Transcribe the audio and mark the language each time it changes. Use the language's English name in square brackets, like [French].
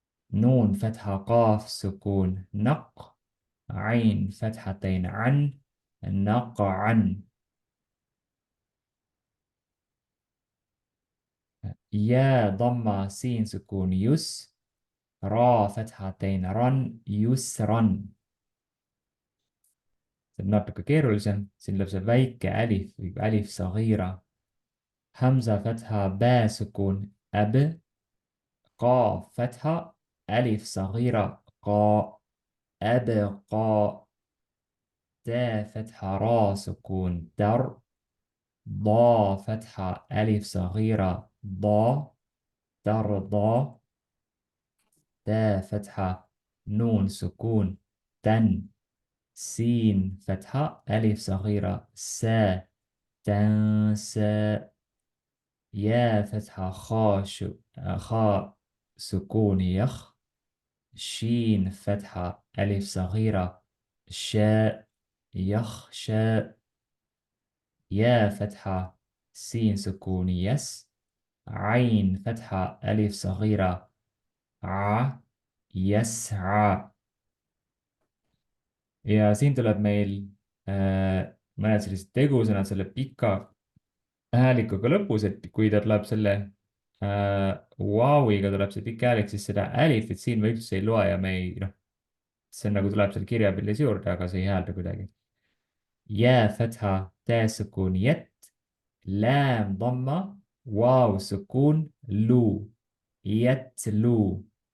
[Arabic] نون فتحة قاف سكون نق، عين فتحتين عن نقعا، يا ضمة سين سكون يس، را فتحتين رن يسرا. [Estonian] see on natuke keerulisem, siin tuleb see väike alif või alif صغيرة. [Arabic] همزة فتحة با سكون أب، قاف فتحة ألف صغيرة قا أبقى، تا فتحة را سكون در، ضا فتحة ألف صغيرة ضا ترضى، تا فتحة نون سكون تن، سين فتحة ألف صغيرة سا تنسى، يا فتحة خا سكون يخ، شين فتحة ألف صغيرة شاء يخشى، يا فتحة سين سكون يس، عين فتحة ألف صغيرة ع يسعى. [Estonian] ja siin tuleb meil mõned sellised tegusõnad selle pika häälikuga lõpus, et kui ta tuleb selle Vauiga tuleb see pikk häälik, siis seda älifit siin me üldse ei loe ja me ei, noh, see on nagu tuleb seal kirjapildis juurde, aga see ei häälda kuidagi. [Arabic] Jää fatha, tää sukun jett, lääm damma, vau sukun lu, jett lu.